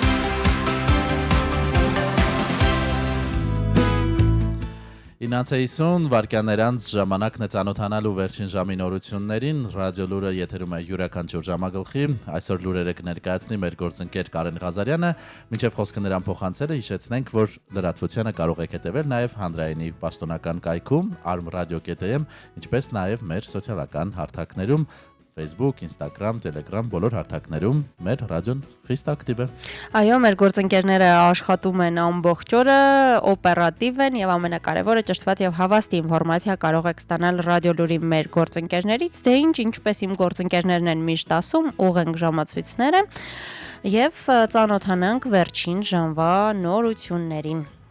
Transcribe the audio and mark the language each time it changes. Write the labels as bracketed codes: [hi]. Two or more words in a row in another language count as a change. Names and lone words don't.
[hy] Ինանց 50 վարկյաններ անց ժամանակն է ծանոթանալու վերջին ժամի նորություններին։ Ռադիո լուրը եթերում է յուրաքանչյուր ժամագլխի։ Այսօր լուրերը կներկայացնի մեր գործընկեր Կարեն Ղազարյանը։ Մինչև խոսքը նրան փոխանցելը հիշեցնենք, որ լրատվությանը կարող եք հետևել նաև հանրայինի պաշտոնական կայքում arm.radio.am, ինչպես նաև մեր սոցիալական հարթակներում Facebook, Instagram, Telegram, բոլոր հարթակներում մեր ռադիոն խիստ ակտիվ է։ Այո, մեր գործընկերները աշխատում են ամբողջ օրը, օպերատիվ են եւ ամենակարևորը ճշտված եւ հավաստի ինֆորմացիա կարող եք ստանալ ռադիո լուրի մեր գործընկերներից, դե ինչպես իմ գործընկերներն են միշտ ասում, ուղենք ժամացույցները եւ ծանոթանանք վերջին ժամվա նորություններին։